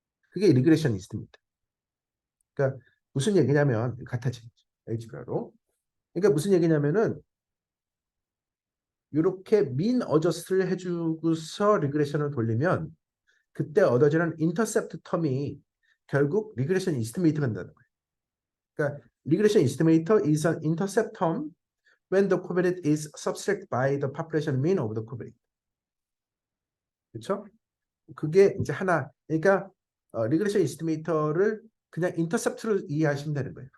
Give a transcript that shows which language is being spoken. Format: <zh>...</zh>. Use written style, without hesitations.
<ko>그게 리그레셔니스트입니다. 그러니까 무슨 얘기냐면 같아지죠. 알지브라로. 그러니까 무슨 얘기냐면은 이렇게 민 어저스트를 해주고서 리그레션을 돌리면 그때 얻어지는 인터셉트 텀이 결국 리그레션 이스티메이터가 된다는 거예요.</ko> <en>그러니까 리그레션 이스티메이터 is an intercept term when the covariate is subtracted by the population mean of the covariate.</en> <ko>그렇죠? 그게 이제 하나. 그러니까 리그레션 이스티메이터를 그냥 인터셉트로 이해하시면 되는 거예요.</ko>